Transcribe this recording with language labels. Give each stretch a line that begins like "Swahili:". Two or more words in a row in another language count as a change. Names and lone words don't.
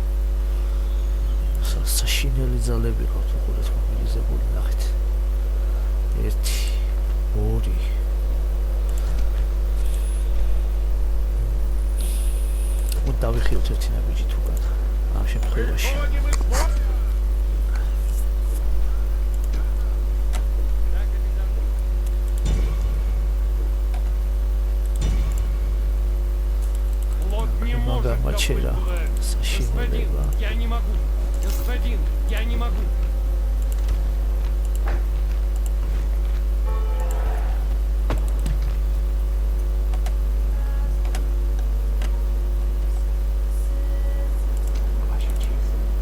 Georgian: საშინელი ძალები ყავთ უყურეთ მობილიზებული ნახეთ. 1 2 დავიხიოთ ერთი ნაბიჯი თუკან ამ შემთხვევაში.
Russian: Выходим из боя. Флот не может Мачера. доплыть туда. Господин, Сашина, я не могу. Господин, я не могу. Ваша честь.